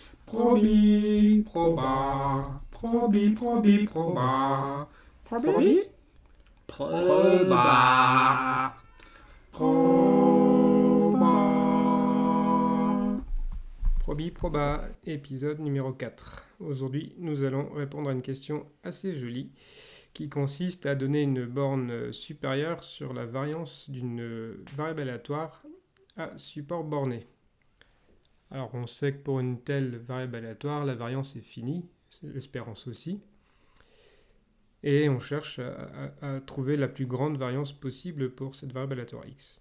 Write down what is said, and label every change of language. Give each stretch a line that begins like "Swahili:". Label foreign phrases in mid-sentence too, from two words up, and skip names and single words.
French: Probi, proba, probi, probi, proba, probi, proba, proba. Probi, proba, épisode numéro 4. Aujourd'hui, nous allons répondre à une question assez jolie qui consiste à donner une borne supérieure sur la variance d'une variable aléatoire à support borné. Alors on sait que pour une telle variable aléatoire, la variance est finie, l'espérance aussi, et on cherche à trouver la plus grande variance possible pour cette variable aléatoire x.